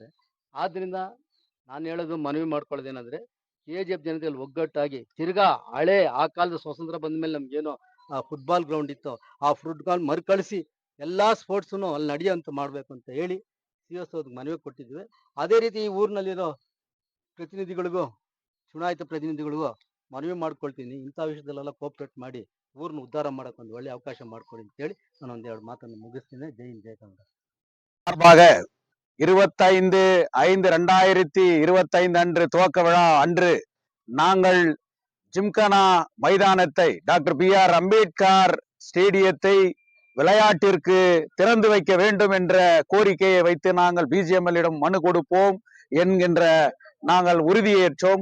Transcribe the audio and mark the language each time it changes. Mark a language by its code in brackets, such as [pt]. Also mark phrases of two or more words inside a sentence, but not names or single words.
[kn] ಆದ್ರಿಂದ ನಾನು ಹೇಳೋದು, ಮನವಿ ಮಾಡ್ಕೊಳ್ಳೋದೇನಂದ್ರೆ, KGF ಜನತೆಯಲ್ಲಿ ಒಗ್ಗಟ್ಟಾಗಿ ತಿರ್ಗಾ ಹಳೆ ಆ ಕಾಲದ ಸ್ವಾತಂತ್ರ್ಯ ಬಂದ ಮೇಲೆ ನಮ್ಗೇನೋ [en] football ground [kn] ಇತ್ತು, ಆ ಫುಟ್ಬಾಲ್ ಮರುಕಳಿಸಿ ಎಲ್ಲಾ ಸ್ಪೋರ್ಟ್ಸ್ನು ಅಲ್ಲಿ ನಡೆಯುವಂತ ಮಾಡ್ಬೇಕು ಅಂತ ಹೇಳಿ CSO ಮನವಿ ಕೊಟ್ಟಿದ್ವಿ. ಅದೇ ರೀತಿ ಈ ಊರಿನಲ್ಲಿರೋ ಪ್ರತಿನಿಧಿಗಳಿಗೂ ಚುನಾಯಿತ ಪ್ರತಿನಿಧಿಗಳಿಗೂ ಮನವಿ ಮಾಡ್ಕೊಳ್ತೀನಿ, ಇಂಥ ವಿಷಯದಲ್ಲೆಲ್ಲ ಕೋಆಪರೇಟ್ ಮಾಡಿ ಊರನ್ನ ಉದ್ಧಾರ ಮಾಡಕ್ಕೆ ಒಂದು ಒಳ್ಳೆ ಅವಕಾಶ ಮಾಡ್ಕೊಡಿ ಅಂತ ಹೇಳಿ ನಾನು ಒಂದೆರಡು ಮಾತನ್ನು ಮುಗಿಸ್ತೀನಿ. ಜೈ ಹಿಂದ್, ಜೈ ಕನ್ನಡ. [ta] சார்பாக 25/5/2025 அன்று துவக்க விழா அன்று நாங்கள் ஜிம்கானா மைதானத்தை டாக்டர் BR அம்பேத்கர் ஸ்டேடியத்தை விளையாட்டிற்கு திறந்து வைக்க வேண்டும் என்ற கோரிக்கையை வைத்து நாங்கள் BGML-இடம் மனு கொடுப்போம் என்கின்ற நாங்கள் உறுதியேற்றோம்.